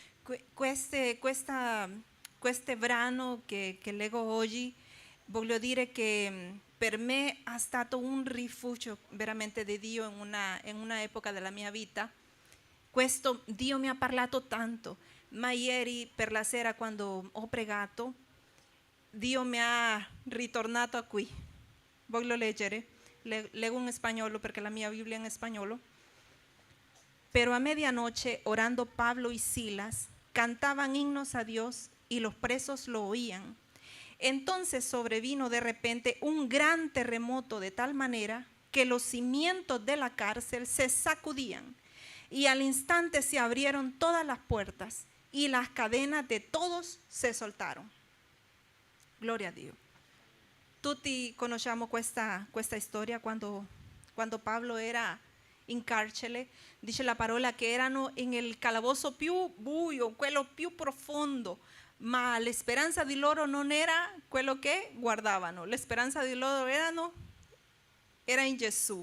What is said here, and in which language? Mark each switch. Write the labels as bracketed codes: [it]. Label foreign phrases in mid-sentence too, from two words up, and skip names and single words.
[it] Questo brano che leggo oggi, voglio dire che per me è stato un rifugio veramente di Dio in una epoca della mia vita. Questo Dio mi ha parlato tanto, ma ieri per la sera quando ho pregato, Dio mi ha ritornato qui. Voglio leggere. Leggo in spagnolo perché la mia Biblia è in spagnolo. [es] Pero a medianoche, orando Pablo y Silas, cantaban himnos a Dios y los presos lo oían. Entonces sobrevino de repente un gran terremoto de tal manera que los cimientos de la cárcel se sacudían y al instante se abrieron todas las puertas y las cadenas de todos se soltaron. [it] Gloria a Dio. Tutti conosciamo questa storia quando Pablo era in carcere, dice la parola che erano nel calabozo più buio, quello più profondo, ma la speranza di loro non era quello che guardavano, la speranza di loro era in Gesù.